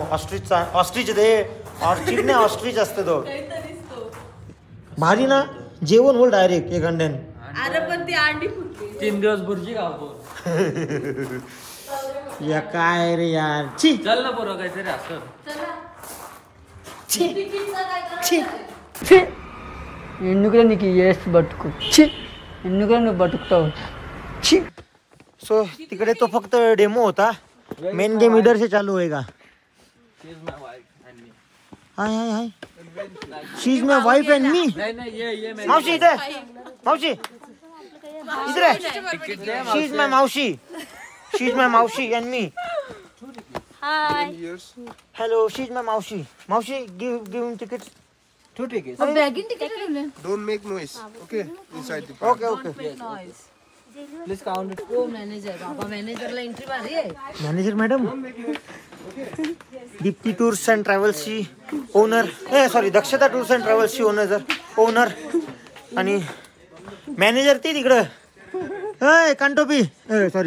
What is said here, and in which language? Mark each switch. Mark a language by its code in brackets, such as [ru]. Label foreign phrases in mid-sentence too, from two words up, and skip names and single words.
[mr] ऑस्ट्रिच ते ऑर्चिड नाही ऑस्ट्रिच असते तो. भारी ना जेवण होईल डायरेक्ट एक अंड्यान. अरे पण ती अंडी फुटली. 3 दिवस बुर्जी खातो. या काय रे यार. छी चल ना बरोबर काहीतरी असं. [te] ఎందుకు ఎస్ బతుకు ఎందుకు నువ్వు బతుకుతావు. [mr] छी. सो तिकडे तो फक्त डेमो होता. [en] main game [hi] इधर से चालू होएगा. [en] hi hi hi. she is my wife and me. [mr] नाही ये मावशी इथे. मावशी इधर आहे. [en] she is my मावशी. she is my मावशी and me. हाय. hello she is my मावशी. मावशी give him tickets. 2 tickets. bagging ticket [mr] ठेवले. [en] Don't make noise. Okay, inside the okay okay. Please count it. [mr] हो मॅनेजर बाबा मॅनेजरला एंट्री मारी आहे. [en] manager madam. [mr] दीप्ती [en] tours and travelsची owner. [mr] सॉरी दक्षता [en] tours and travelsची owner [mr] आणि मॅनेजर ती तिकडं. कांटोपी सॉरी